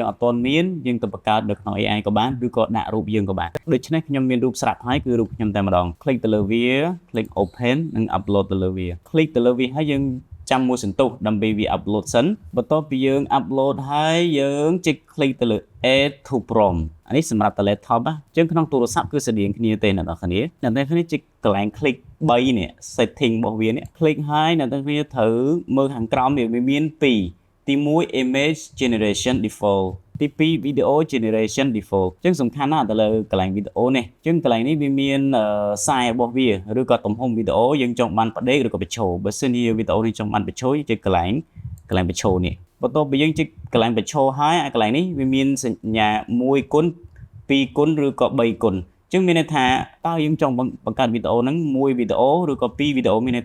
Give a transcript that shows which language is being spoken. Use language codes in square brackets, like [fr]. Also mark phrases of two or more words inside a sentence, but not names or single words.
[km] អត់ទាន់មានយើងទៅបង្កើតនៅក្នុង AI ក៏បានឬក៏ដាក់រូបយើងក៏បានដូច្នេះខ្ញុំមានរូបស្រាប់ហើយគឺរូបខ្ញុំតែម្ដង click ទៅ លើវា [en] click open [km] និង upload ទៅលើវា click ទៅលើវាហើយយើងចាំមួយសន្ទុះដើម្បីវា upload សិនបន្ទាប់ពីយើង upload ហើយយើងចុច click ទៅលើ [en] add to prompt [km] អានេះសម្រាប់តែ laptop អញ្ចឹងក្នុងទូរស័ព្ទគឺស្តៀងគ្នាទេអ្នកនរគ្នាអ្នកនរគ្នាចុចកន្លែង click 3នេះ setting របស់វានេះ click ហើយអ្នកនរគ្នាត្រូវមើលខាងក្រោមវាមាន2ទី1 [en] image generation default [km] ទី2 [en] video generation default [km] អញ្ចឹងសំខាន់ណាស់ទៅលើក ន្លែងវីដេអូនេះអញ្ចឹងកន្លែងនេះវាមានsize របស់វាឬក៏ទំហំវីដេអូយើងចង់បានផ្ដេកឬក៏បញ្ឈរបើសិនជាវីដេអូនេះចង់បានបញ្ឈរចុចកន្លែងបញ្ឈរនេះបន្ទាប់ពីយើងចុចកន្លែងបញ្ឈរហើយកន្លែងនេះវាមានសញ្ញា1គុណ2គុណឬក៏3គុណអញ្ចឹងមានន័យថាតើយើងចង់បង្កើតវីដេអូហ្នឹង1វីដេអូឬក៏2វីដេអូមានន័យ